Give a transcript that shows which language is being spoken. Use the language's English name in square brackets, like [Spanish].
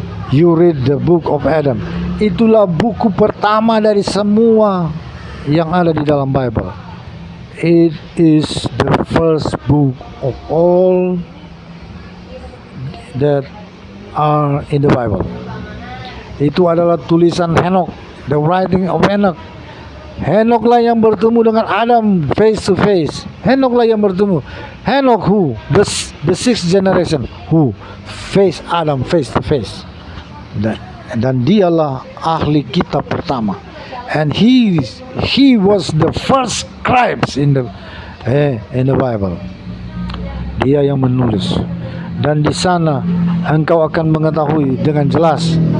[English] You read the book of Adam. [Indonesian] Itulah buku pertama dari semua yang ada di dalam Bible. [English] it is the first book of all that are in the Bible. [Indonesian] Itu adalah tulisan Henok, [English] the writing of Henok. [Indonesian] Henok lah yang bertemu dengan Adam face to face. Henok lah yang bertemu. Henok who? [English] The sixth generation who face Adam face to face. [Indonesian] Dan dialah ahli kitab pertama. [English] And he was the first scribes in the Bible. [Indonesian] Dia yang menulis. Dan di sana engkau akan mengetahui dengan jelas.